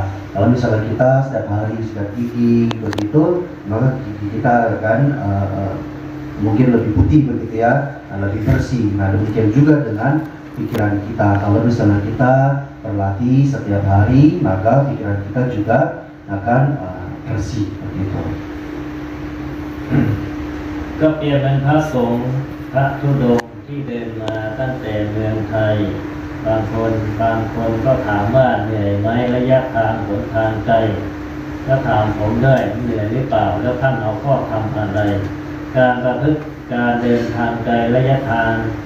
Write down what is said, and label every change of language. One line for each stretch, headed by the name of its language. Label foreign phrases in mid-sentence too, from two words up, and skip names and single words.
Indonesian: Kalau misalnya kita setiap hari sikat gigi begitu, maka gigi kita akan mungkin lebih putih begitu ya, lebih bersih. Nah, demikian juga dengan pikiran kita. Kalau misalnya kita berlatih setiap hari, maka pikiran kita juga akan bersih begitu.
Thai: ก็เปรียบเป็นพระสงฆ์พระธุดงค์ที่เดินมาตั้งแต่เมืองไทยบางคนก็ถามว่าเหนื่อยไหมระยะทางหนทางไกล ก็ถามผมด้วยเหนื่อยหรือเปล่าแล้วท่านเอาข้อทำอะไรการประพฤติการเดินทางไกลระยะทางไกล